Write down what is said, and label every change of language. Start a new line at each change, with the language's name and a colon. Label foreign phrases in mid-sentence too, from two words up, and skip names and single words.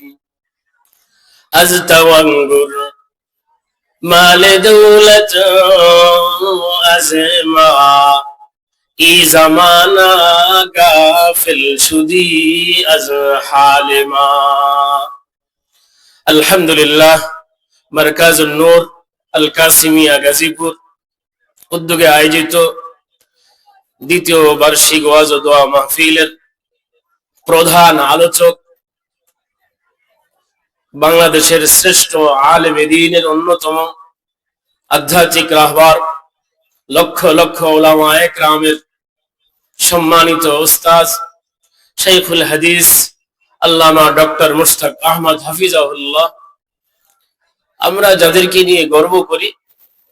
Persian: از توانگر مال دولت از ما ای زمانہ غافل شدی از حال ما.
Bangla: আলহামদুলিল্লাহ, মারকাজুন নূর আল কাসিমিয়া গাজীপুর উদ্যোগে আয়োজিত দ্বিতীয় বার্ষিক ওয়াজ ও দোয়া মাহফিলের প্রধান আলোচক, বাংলাদেশের শ্রেষ্ঠ আলেমে দ্বীনের অন্যতম আধ্যাত্মিক রাহবার, লক্ষ লক্ষ উলামা একরামের সম্মানিত উস্তাদ শাইখুল হাদিস আল্লামা ডক্টর মুশতাক আহমদ হাফিজাহুল্লাহ, আমরা যাদেরকে নিয়ে গর্ব করি